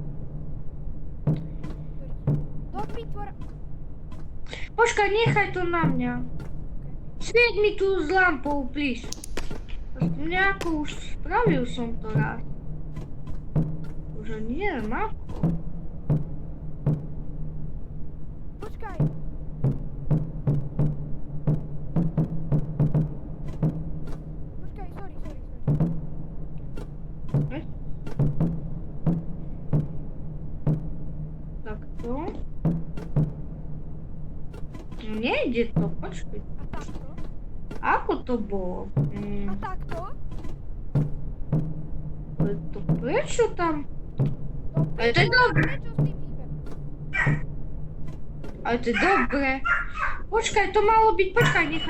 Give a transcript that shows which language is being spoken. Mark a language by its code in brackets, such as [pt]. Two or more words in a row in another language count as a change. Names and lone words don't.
[sk] Do pitvora... Počkaj, nechaj to na mňa. Svieť mi tu s lampou, please. Nejako už spravil som to raz. Už neviem ako. [pl] Poczekaj! Poczekaj, sorry. [sk] Tak to. No nejde to, počkaj. A takto? Ako to bolo? A takto? Ale to prečo tam? Do Ale to je dobre. Prečo s tým hýbem? Ale to je dobre. Počkaj, to malo byť, počkaj, nechaj.